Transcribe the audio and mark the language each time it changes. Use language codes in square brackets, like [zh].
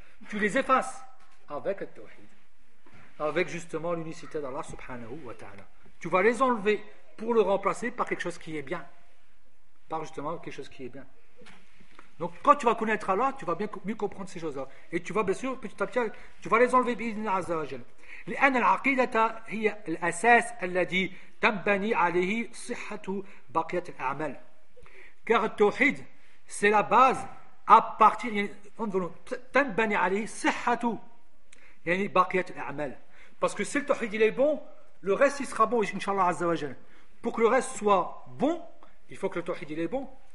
[fr] Tu les effaces avec le tawhid. Avec justement l'unicité d'Allah subhanahu wa ta'ala. Tu vas les enlever pour le remplacer par quelque chose qui est bien. Par justement quelque chose qui est bien. Donc quand tu vas connaître Allah, tu vas bien mieux comprendre ces choses-là. Et tu vas bien sûr, petit à petit, tu vas les enlever. [ar] لأن العقيدة هي الأساس الذي تنبني عليه صحة بقية الأعمال. [fr] Car التوحيد c'est la base à partir [ar] تنبني عليه صحة يعني بقية الأعمال. [fr] Parce que si le tawhid il est bon, le reste il sera bon, inshallah azza wa jalla. Pour que le reste soit bon, il faut que le tawhid il est bon.